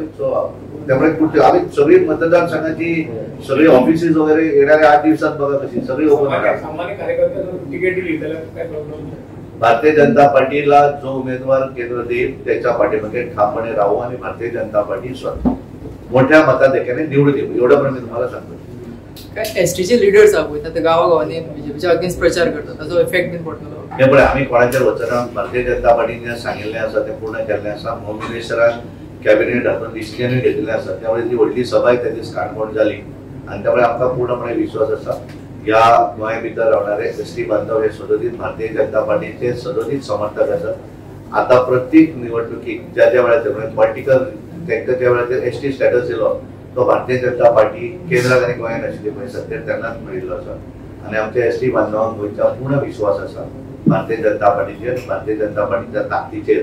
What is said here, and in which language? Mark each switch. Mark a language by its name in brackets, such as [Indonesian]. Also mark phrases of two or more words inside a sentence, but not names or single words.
[Marathi] त्यामुळे कुठे आम्ही सगळी मतदारसंघाची सगळी ऑफिसेस वगैरे येणाऱ्या 8 दिवसात बघा कशी सगळी ओपन भारतीय जनता पार्टीला जो उमेदवार केंद्र देईल त्याच्या पाठीमागे ठामपणे राहू आणि भारतीय जनता पार्टी स्वतः मोठ्या मताधिक्याने निवडून येऊ, एवढं पण मी तुम्हाला सांगतो। [Konkani] काय एसटीचे लीडर्स आहोत ते गावागावांनी बीजेपीच्या अगेन्स्ट प्रचार करतात, त्याचा इफेक्ट बीन पडतलो? हे पण आम्ही कोणाच्या वचनां भारतीय जनता पार्टीने सांगितले आसा ते पूर्ण केल्ले आसा। [English] home minister cabinet [Konkani] हातून डिसिजन घेतलेले आसा, त्यामुळे जी व्हडली सभा आहे त्याची काणकोण झाली आणि त्यामुळे आमकां पूर्णपणे विश्वास आसा या गोंया भितर रावणारे एसटी बांधव हे सदोदीत भारतीय जनता पार्टीचे सदोदीत समर्थक आसात। आता प्रत्येक निवडणुकीत ज्या ज्या वेळाचेर पॉलिटिकल तांकां ज्या वेळाचेर [English] ST status [Konkani] येयलो तो भारतीय जनता पार्टी केंद्रात आणि गोंयांत आशिल्ली पळय सत्तेर तेन्नाच मेळिल्लो आसा आणि आमच्या एसटी बांधवांक गोंयच्या पूर्ण विश्वास आसा भारतीय जनता पार्टीचेर, भारतीय जनता पार्टीच्या ताकदीचेर।